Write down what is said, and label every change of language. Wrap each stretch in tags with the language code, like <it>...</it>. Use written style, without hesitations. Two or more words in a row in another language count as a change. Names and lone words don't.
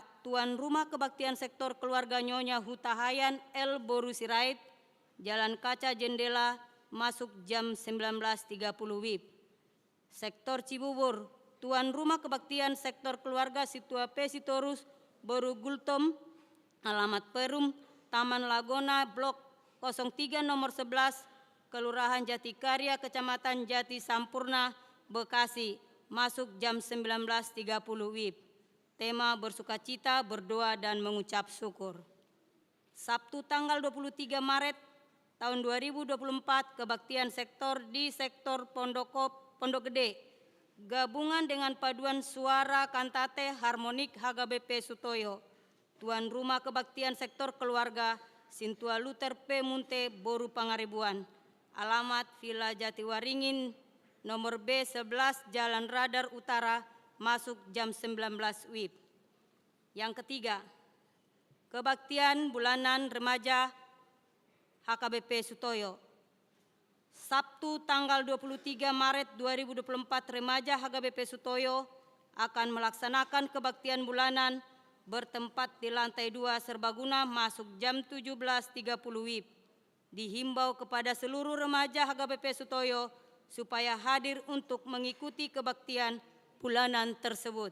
<id>Tuan Rumah Kebaktian Sektor Keluarga Nyonya Hutahayan L. Boru Sirait, Jalan Kaca Jendela, masuk jam 19.30 WIB. Sektor Cibubur, Tuan Rumah Kebaktian Sektor Keluarga Situa P. Sitorus, Boru Gultom, alamat Perum, Taman Lagona, Blok 03 nomor 11, Kelurahan Jatikarya, Kecamatan Jati Sampurna, Bekasi, masuk jam 19.30 WIB. Tema bersukacita, berdoa, dan mengucap syukur. Sabtu tanggal 23 Maret tahun 2024, kebaktian sektor di Sektor Pondok Gede, gabungan dengan paduan suara kantate harmonik HKBP Sutoyo. Tuan Rumah Kebaktian Sektor Keluarga Sintua Luther P. Munte, Boru Pangaribuan, alamat Villa Jatiwaringin, nomor B11 Jalan Radar Utara, masuk jam 19 WIB. Yang ketiga, kebaktian bulanan remaja HKBP Sutoyo. Sabtu tanggal 23 Maret 2024, remaja HKBP Sutoyo akan melaksanakan kebaktian bulanan bertempat di lantai 2 Serbaguna, masuk jam 17.30 WIB. Dihimbau kepada seluruh remaja HKBP Sutoyo supaya hadir untuk mengikuti kebaktian bulanan tersebut.</id>